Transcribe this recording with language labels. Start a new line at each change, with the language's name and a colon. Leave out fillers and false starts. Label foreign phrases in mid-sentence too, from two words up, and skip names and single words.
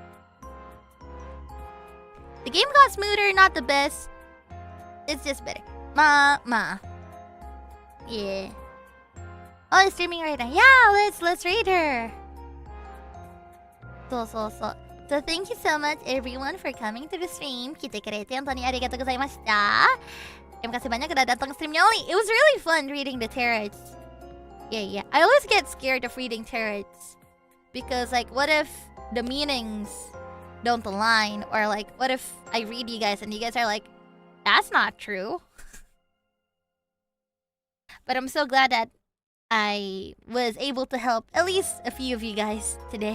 English: The game got smoother, not the best. It's just better. Yeah. Oh, it's streaming right now. Yeah, let's raid her. So thank you so much everyone for coming to the stream. 𝓈𝓸𝓷𝓷𝓪𝓽𝓲𝓪.
Japanese: ありがとうございました.
Indonesian: Terima kasih banyak udah datang ke streamnya Ollie.
English: It was really fun reading the tarots. Yeah. I always get scared of reading tarots. Because like, what if the meanings don't align? Or like, what if I read you guys and you guys are like, that's not true. But I'm so glad that I was able to help at least a few of you guys today.